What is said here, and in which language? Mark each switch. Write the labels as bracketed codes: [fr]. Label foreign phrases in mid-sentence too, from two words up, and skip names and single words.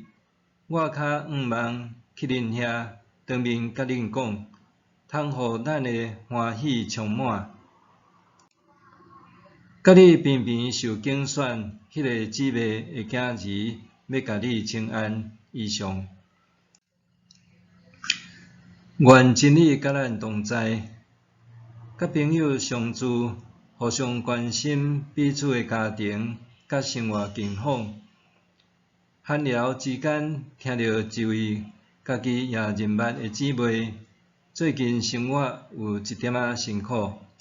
[nan] 我较毋望去恁遐当面甲恁讲，通互咱的欢喜充满。甲你偏偏受拣选，迄个姊妹的囝儿要甲你请安以上。愿真理甲咱同在，甲朋友相处，互相关心彼此的家庭，甲生活近况。闲聊之间，听到一位家己也认捌的姊妹，最近生活有一点仔辛苦。